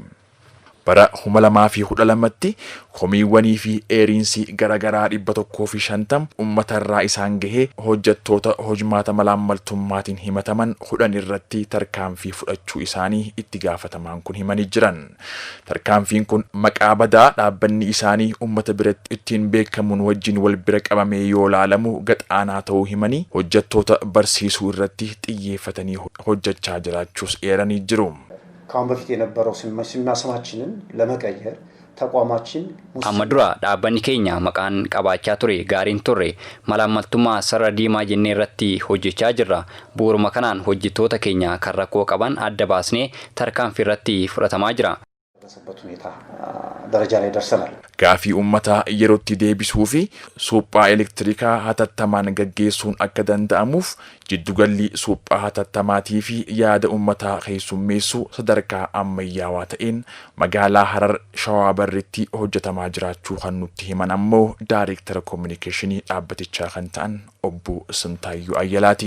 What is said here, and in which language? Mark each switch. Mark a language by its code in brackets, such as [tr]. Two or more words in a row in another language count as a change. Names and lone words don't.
[om] Bara 2012tti komiiwwanii fi eeriinsi garagaraa 150 uummatarraa isaan gahee hojjettoota hojmaata malaammaltummaatiin himataman 10 irratti tarkaanfii fudhachuu isaanii itti gaafatamaan kun himanii jiran. Tarkaanfiin kun maqaa badaa dhaabbanni isaanii uummata biratti ittiin beekamuun wajjin wal bira qabamee yoo laalamu gaxaanaa ta'uu himanii hojjettoota barsiisuu irratti xiyyeeffatanii hojjechaa jiraachuus eeranii jiru. [am] ከአሁን በፊት የነበረው ስማችንን ለመቀየር ተቋማችን [om] amma dura dhaabbanni keenya maqaan qabaachaa ture gaariin turre malaammaltummaa sarara diimaa jennee irratti hojjechaa jirra. Bu'uuruma kanaan hojjettoota keenya kan rakkoo qaban adda baasnee tarkaanfii irratti fudhatamaa jira. Gaafii uummataa yerootti deebisuu fi suphaa elektirikaa hatattamaan gaggeessuun akka danda'amuuf jiddugalli suphaa hatattamaatii fi yaada uummataa keessummeessuu sadarkaa ammayyaawaa ta'een magaalaa Harar Shawaa Barriitti hojjetamaa jiraachuu kan nutti himan ammoo Daayireektara Kominikeeshinii dhaabbatichaa kan ta'an obbo Sintaayyuu Ayyalaati.